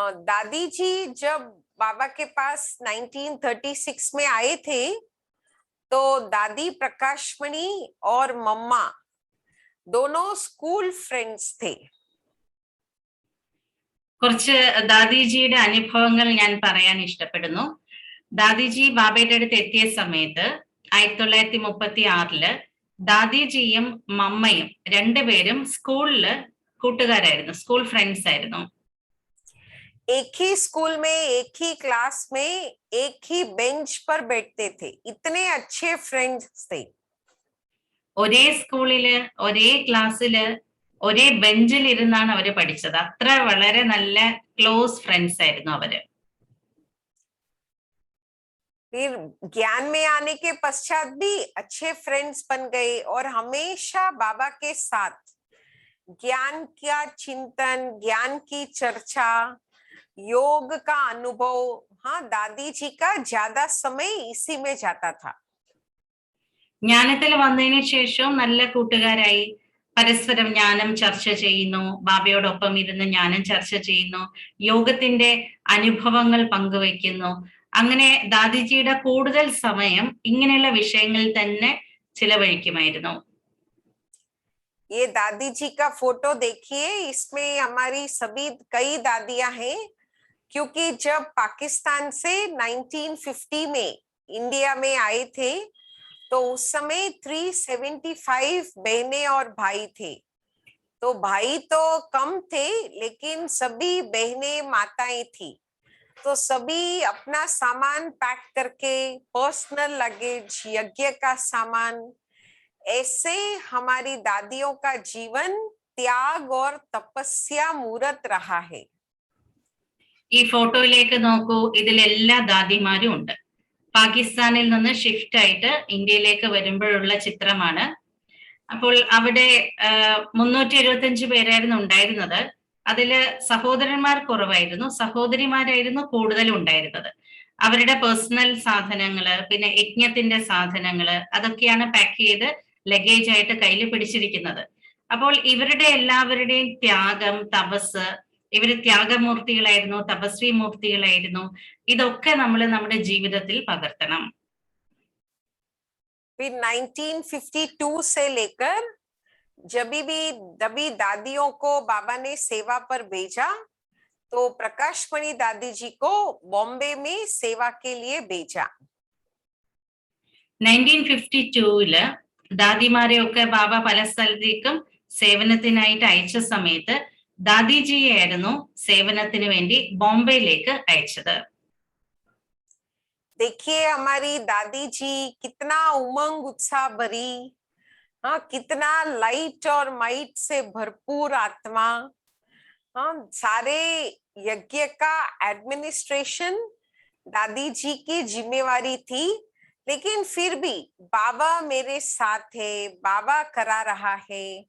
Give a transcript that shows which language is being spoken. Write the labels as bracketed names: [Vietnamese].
[Hindi] दादी जी जब बाबा के पास 1936 में आए थे, तो दादी प्रकाश मणि और मम्मा दोनों स्कूल फ्रेंड्स थे. [Malayalam] കുറച്ച് ദാദിജിയുടെ അനുഭവങ്ങൾ ഞാൻ പറയാൻ ഇഷ്ടപ്പെടുന്നു. ദാദിജി ബാബയുടെ അടുത്ത് എത്തിയ സമയത്ത് 1936 ദാദിജിയും മമ്മയും രണ്ടുപേരും സ്കൂളില് കൂട്ടുകാരായിരുന്നു, സ്കൂൾ ഫ്രണ്ട്സ് ആയിരുന്നു. [Hindi] एक ही स्कूल में, एक ही क्लास में, एक ही बेंच पर बैठते थे. इतने अच्छे फ्रेंड्स थे. [Malayalam] ഒരേ സ്കൂളില്, ഒരേ ക്ലാസ്സില്, ഒരേ ബെഞ്ചിൽ ഇരുന്നാണ് അവര് പഠിച്ചത്. അത്ര വളരെ നല്ല ക്ലോസ് ഫ്രണ്ട്സ് ആയിരുന്നു അവര്. [Hindi] फिर ज्ञान में आने के पश्चात भी अच्छे फ्रेंड्स बन गए और हमेशा बाबा के साथ ज्ञान का चिंतन, ज्ञान की चर्चा, योग का अनुभव. हाँ, दादी जी का ज्यादा समय इसी में जाता था. [Malayalam] ജ്ഞാനത്തിൽ വന്നതിന് ശേഷം നല്ല കൂട്ടുകാരായി. പരസ്പരം ജ്ഞാനം ചർച്ച ചെയ്യുന്നു, ബാബയോടൊപ്പം ഇരുന്ന് ജ്ഞാനം ചർച്ച ചെയ്യുന്നു, യോഗത്തിന്റെ അനുഭവങ്ങൾ പങ്കുവയ്ക്കുന്നു. അങ്ങനെ ദാദിജിയുടെ കൂടുതൽ സമയം ഇങ്ങനെയുള്ള വിഷയങ്ങളിൽ തന്നെ ചിലവഴിക്കുമായിരുന്നു. [Hindi] ये दादी जी का फोटो देखिए, इसमें हमारी सभी कई दादियां हैं, क्योंकि जब पाकिस्तान से 1950 में इंडिया में आए थे तो उस समय 375 बहनें और भाई थे। तो भाई तो कम थे लेकिन सभी बहनें माताएं थी, तो सभी अपना सामान पैक करके, पर्सनल लगेज, यज्ञ का सामान, ऐसे हमारी दादियों का जीवन त्याग और तपस्या मूर्त रहा है। [Malayalam] ഈ ഫോട്ടോയിലേക്ക് നോക്കൂ, ഇതിലെല്ലാ ദാദിമാരും ഉണ്ട്. പാകിസ്ഥാനിൽ നിന്ന് ഷിഫ്റ്റ് ആയിട്ട് ഇന്ത്യയിലേക്ക് വരുമ്പോഴുള്ള ചിത്രമാണ്. അപ്പോൾ അവിടെ 375 പേരായിരുന്നു ഉണ്ടായിരുന്നത്. അതില് സഹോദരന്മാർ കുറവായിരുന്നു, സഹോദരിമാരായിരുന്നു കൂടുതലും ഉണ്ടായിരുന്നത്. അവരുടെ പേഴ്സണൽ സാധനങ്ങള്, പിന്നെ യജ്ഞത്തിന്റെ സാധനങ്ങള്, അതൊക്കെയാണ് പാക്ക് ചെയ്ത് ലഗേജ് ആയിട്ട് കയ്യിൽ പിടിച്ചിരിക്കുന്നത്. അപ്പോൾ ഇവരുടെ എല്ലാവരുടെയും ത്യാഗം, തപസ്, ഇവര് ത്യാഗമൂർത്തികളായിരുന്നു, തപസ്വി മൂർത്തികളായിരുന്നു. ഇതൊക്കെ നമ്മൾ നമ്മുടെ ജീവിതത്തിൽ പകർത്തണം. [Hindi] फिर 1952 से लेकर जब भी दादियों को बाबा ने सेवा पर भेजा तो प्रकाशमणि दादी जी को बॉम्बे में सेवा के लिए भेजा. [Malayalam] 1952 ദാദിമാരെയൊക്കെ ബാബ പല സ്ഥലത്തേക്കും സേവനത്തിനായിട്ട് അയച്ച സമയത്ത് ദാദിജിയായിരുന്നു സേവനത്തിന് വേണ്ടി ബോംബെയിലേക്ക് അയച്ചത്. [Hindi] देखिए हमारी दादी जी कितना उमंग उत्साह भरी, हाँ, कितना लाइट और माइट से भरपूर आत्मा. हाँ, सारे यज्ञ का एडमिनिस्ट्रेशन दादी जी की जिम्मेवारी थी, लेकिन फिर भी बाबा मेरे साथ है, बाबा करा रहा है.